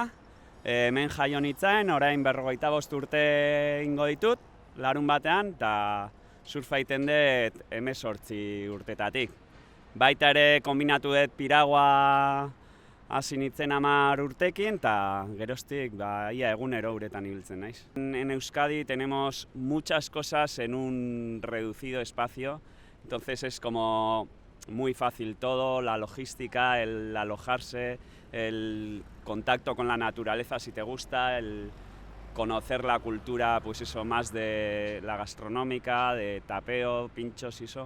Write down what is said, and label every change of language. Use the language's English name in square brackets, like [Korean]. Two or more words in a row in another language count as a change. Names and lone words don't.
[Basque] Hemen jaio nintzen, orain 45 urte ingo ditut, larun batean, eta surfa egiten dut 18 urtetatik. Baita ere kombinatu dut piragua hasi nintzen 10 urtekin, eta geroztik ia egunero uretan ibiltzen naiz. [Spanish] En Euskadi tenemos muchas cosas en un reducido espacio, entonces es como muy fácil todo, la logística, el alojarse, el contacto con la naturaleza si te gusta, el conocer la cultura, pues eso, más de la gastronómica, de tapeo, pinchos y eso.